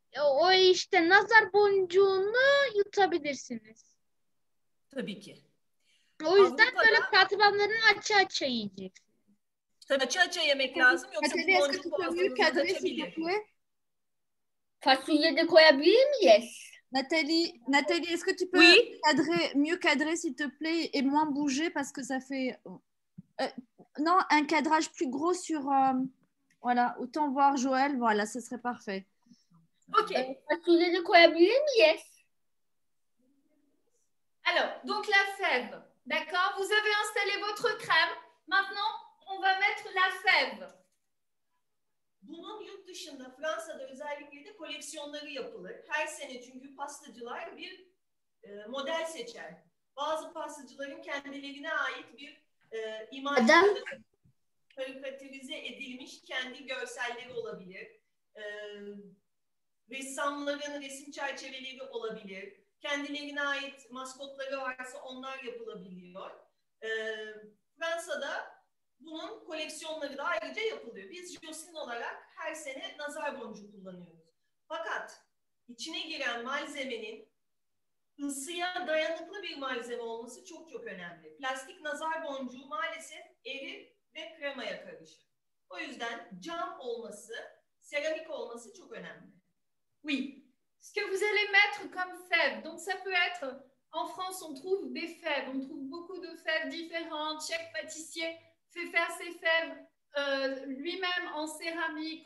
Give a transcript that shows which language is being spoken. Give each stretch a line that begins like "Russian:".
Turkish: o işte nazar boncuğunu yutabilirsiniz. Tabii ki. O yüzden böyle katmanlarını aça yiyeceksiniz. Tabii aça yemek lazım yoksa bu boncuk boğazınızı kaçabilir. Fasulye de koyabilir miyiz?
French: Nathalie, est-ce que tu peux mieux cadrer, s'il te plaît, et moins bouger parce que ça fait... non, un cadrage plus gros sur... voilà, autant voir Joël, voilà, ce serait parfait. Ok.
Turkish: Fasulye de koyabilir miyiz?
French: Alors, donc la fève, d'accord? Vous avez installé votre crème. Maintenant, on va mettre la fève.
Turkish: Bunun yurt dışında, Fransa'da özellikle de koleksiyonları yapılır. Her sene çünkü pastacılar bir model seçer. Bazı pastacıların kendilerine ait bir imaj karikatürize edilmiş kendi görselleri olabilir. Ressamların resim çerçeveleri olabilir. Kendilerine ait maskotları varsa onlar yapılabiliyor. Fransa'da bunun koleksiyonları da ayrıca yapılıyor. Biz Jocelyn olarak her sene nazar boncuğu kullanıyoruz. Fakat içine giren malzemenin ısıya dayanıklı bir malzeme olması çok çok önemli. Plastik nazar boncuğu maalesef erir ve kremaya karışır. O yüzden cam olması, seramik olması çok önemli.
French: Oui. Ce que vous allez mettre comme fèves. Donc, ça peut être, en France, on trouve des fèves. On trouve beaucoup de fèves différentes. Chaque pâtissier fait faire ses fèves lui-même en céramique.